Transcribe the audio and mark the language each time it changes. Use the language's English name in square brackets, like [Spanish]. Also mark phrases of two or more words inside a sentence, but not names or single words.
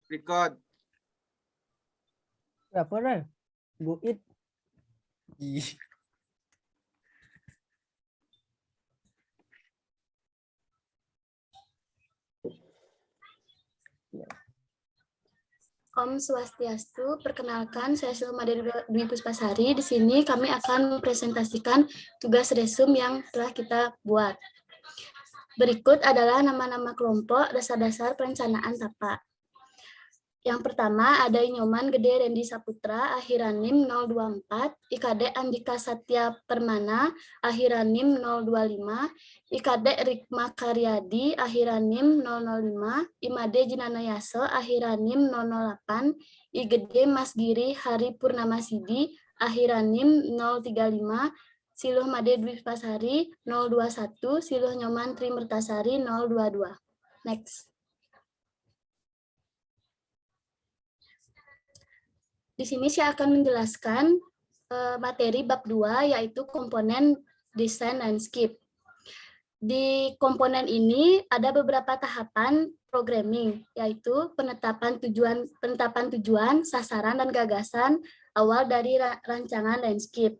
[Indonesian] Record. Berapa Ray? [English] Go eat. [Indonesian] Ih. Om Swastiastu, perkenalkan saya Silma Dwi Puspasari. Di sini kami akan mempresentasikan tugas resum yang telah kita buat. Berikut adalah nama-nama kelompok dasar-dasar perencanaan TAPA. Yang pertama ada Inyoman Gede Rendi Saputra, Akhiranim 024, IKD Andika Satya Permana, Akhiranim 025, IKD Rikma Karyadi, Akhiranim 005, Imade Jinanayaso, Akhiranim 008, IGD Mas Giri Hari Purnama Sidi, Akhiranim 035, Siluh Made Dwi Pasari 021, Siluh Nyoman Tri Mertasari 022. Next. Di sini saya akan menjelaskan materi bab 2 yaitu komponen desain landscape. Di komponen ini ada beberapa tahapan programming yaitu penetapan tujuan, sasaran dan gagasan awal dari rancangan landscape.